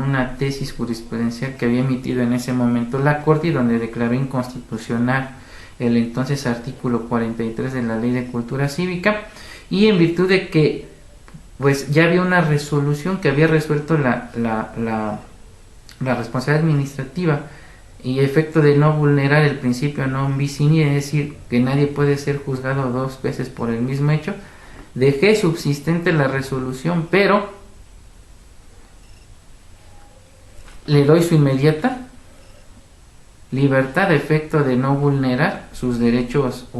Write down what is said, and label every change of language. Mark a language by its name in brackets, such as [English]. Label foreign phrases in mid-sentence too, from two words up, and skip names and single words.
[Spanish] una tesis jurisprudencial que había emitido en ese momento la Corte, y donde declaró inconstitucional el entonces artículo 43 de la Ley de Cultura Cívica, y en virtud de que pues ya había una resolución que había resuelto la responsabilidad administrativa, y efecto de no vulnerar el principio [Latin] non bis in idem, [Spanish] es decir, que nadie puede ser juzgado 2 veces por el mismo hecho, dejé subsistente la resolución, pero le doy su inmediata libertad a efecto de no vulnerar sus derechos humanos.